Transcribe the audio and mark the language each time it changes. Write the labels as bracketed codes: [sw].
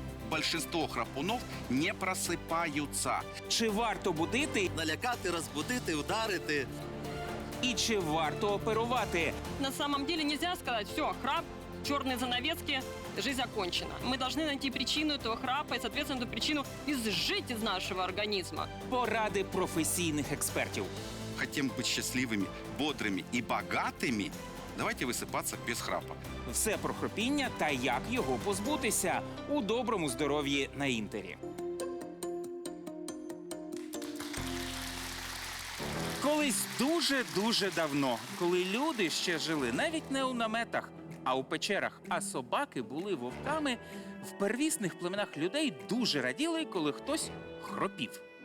[ru] Большинство храпунов не просыпаются. [uk] Чи варто будити Налякати, розбудити, ударити. і чи варто оперувати? [ru] На самом деле нельзя сказать, все, храп, черные занавески, жизнь окончена. Мы должны найти причину этого храпа и, соответственно, эту причину изжить из нашего организма. [uk] Поради професійних експертів. [ru] Хотим быть счастливыми, бодрыми и богатыми? Давайте высыпаться без храпа. [uk] Все про хропіння та як його позбутися у доброму здоров'ї на Інтері. Колись дуже-дуже давно, коли люди ще жили навіть не у наметах, а у печерах, а собаки були вовками, в первісних племенах людей дуже раділи, коли хтось хропів.